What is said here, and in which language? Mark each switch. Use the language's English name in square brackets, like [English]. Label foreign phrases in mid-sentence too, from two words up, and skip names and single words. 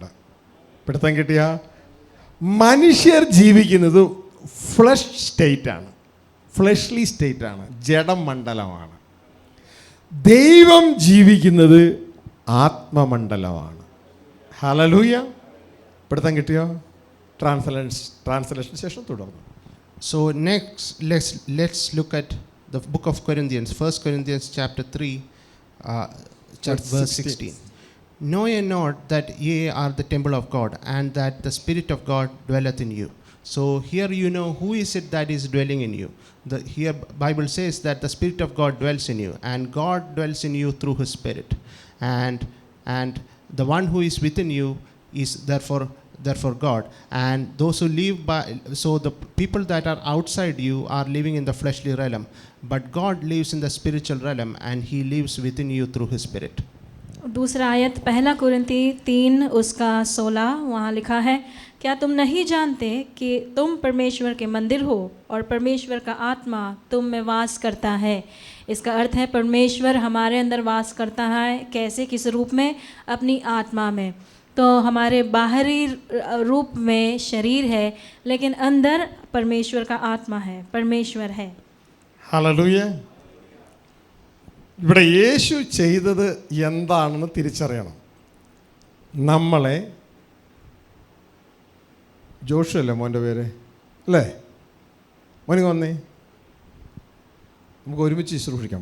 [Malayalam] പിടുത്തം കിട്ടിയ മനുഷ്യർ ജീവിക്കുന്നത് [English] flesh state, fleshly state, [Malayalam] ജഡമണ്ഡലമാണ്. ദൈവം ജീവിക്കുന്നത് ആത്മമണ്ഡലമാണ്. ഹല്ലേലൂയ. പിടുത്തം കിട്ടിയോ? ട്രാൻസ്ലേഷൻ ശേഷം തുടർന്നു. [English] So next, let's look at the book of Corinthians, 1 Corinthians chapter 3, verse 16. Know ye not that ye are the temple of God, and that the Spirit of God dwelleth in you? So here you know who is it that is dwelling in you. Here Bible says that the Spirit of God dwells in you, and God dwells in you through His Spirit, and the one who is within you is therefore God. And those who live by, so the people that are outside you are living in the fleshly realm, but God lives in the spiritual realm, and He lives within you through His Spirit. [Hindi] दूसरा आयत पहला कुरिन्ती 3 उसका 16, वहाँ लिखा है, क्या तुम नहीं जानते कि तुम परमेश्वर के मंदिर हो और परमेश्वर का आत्मा तुम में वास करता है? इसका अर्थ है परमेश्वर हमारे अंदर वास करता है। कैसे? किस रूप में? अपनी आत्मा में। तो हमारे बाहरी रूप में शरीर है, लेकिन अंदर परमेश्वर का आत्मा है, परमेश्वर है। [Malayalam] ഹല്ലേലൂയ. ഇവിടെ യേശു ചെയ്തത് എന്താണെന്ന് തിരിച്ചറിയണം. നമ്മളെ, ജോഷു അല്ലേ മോൻ്റെ പേര്, അല്ലേ? മോനിങ് വന്നേ, നമുക്ക് ഒരുമിച്ച് ശുശ്രൂഷിക്കാം.